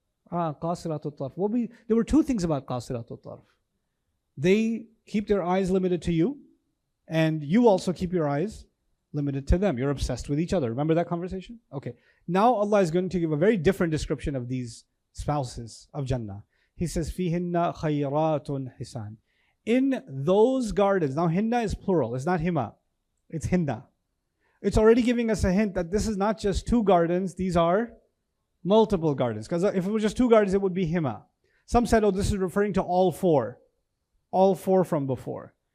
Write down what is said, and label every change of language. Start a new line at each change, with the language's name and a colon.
English: Qasiratul Tarf. There were two things about Qasiratul Tarf. They keep their eyes limited to you, and you also keep your eyes limited to them. You're obsessed with each other. Remember that conversation? Okay. Now Allah is going to give a very different description of these spouses of Jannah.
Arabic: He says, فِيهِنَّ خَيْرَاتٌ حِسَانٌ.
English: In those gardens, now hinna is plural, it's not hima, it's hinna. It's already giving us a hint that this is not just two gardens, these are multiple gardens. Because if it was just two gardens, it would be hima. Some said, oh, this is referring to all four from before.